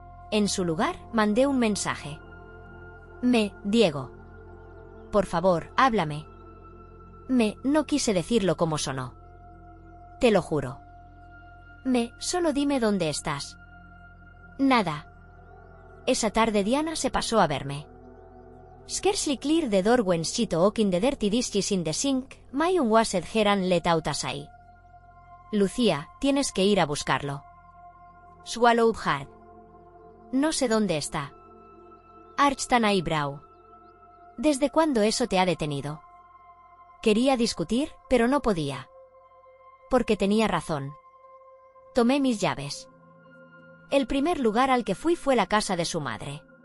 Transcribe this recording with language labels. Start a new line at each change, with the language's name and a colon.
Spanish: En su lugar, mandé un mensaje. Diego. Por favor, háblame. No quise decirlo como sonó. Te lo juro. Solo dime dónde estás. Nada. Esa tarde Diana se pasó a verme.
English: Scarcely clear the door when she took in the dirty dishes in the sink, my unwashed hair and let out a sigh.
Spanish: Lucía, tienes que ir a buscarlo.
English: Swallowed hard.
Spanish: No sé dónde está.
English: Arched an eyebrow.
Spanish: ¿Desde cuándo eso te ha detenido? Quería discutir, pero no podía. Porque tenía razón. Tomé mis llaves. El primer lugar al que fui fue la casa de su madre.